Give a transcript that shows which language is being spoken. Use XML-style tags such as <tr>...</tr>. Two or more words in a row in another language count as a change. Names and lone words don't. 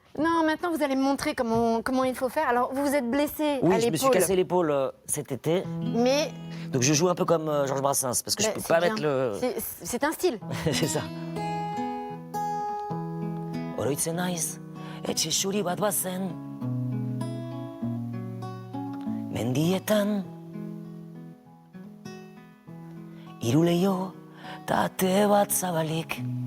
<fr>Non, maintenant vous allez me montrer comment il faut faire. Alors, vous vous êtes blessé à l'épaule. Oui, je me suis cassé l'épaule cet été. Mais Donc je joue un peu comme Georges Brassens, parce que je peux pas mettre le... C'est un style. C'est ça.</fr> <eu>Oroitzen naiz, etxe xuri bat bazen, mendietan, hiru leiho ta ate bat zabalik,</eu>